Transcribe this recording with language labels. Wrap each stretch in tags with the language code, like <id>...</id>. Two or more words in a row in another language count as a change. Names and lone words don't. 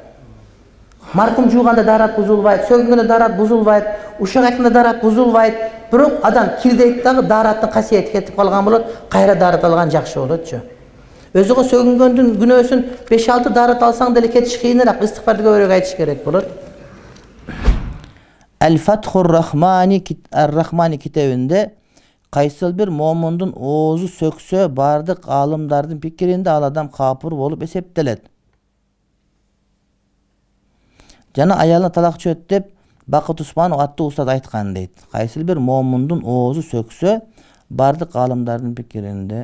<ky>Маркум жууганда дарат бузулбайт, сөгүнгөндө дарат бузулбайт, ушак айтканда дарат бузулбайт. Бирок адам кирдейт дагы дараттын касиети кетип калган болот, кайра дарат алган жакшы болотчу. Өзүгө сөгүнгөндүн күнөөсүн 5-6 дарат алсаң деле кетиш кыйыныраак, истигфарды көбүрөөк айтыш керек болот. Әл-Фатхур Рахмани китебинде кайсыл бир момундун оозу сөксө бардык аалымдардын пикиринде ал адам капыр болуп эсептелет. Жана аялына талак чөт деп Бакыт Усманов аттуу устаз айткан дейт. Кайсыл бир момундун оозу сөксө бардык аалымдардын пикиринде.</ky>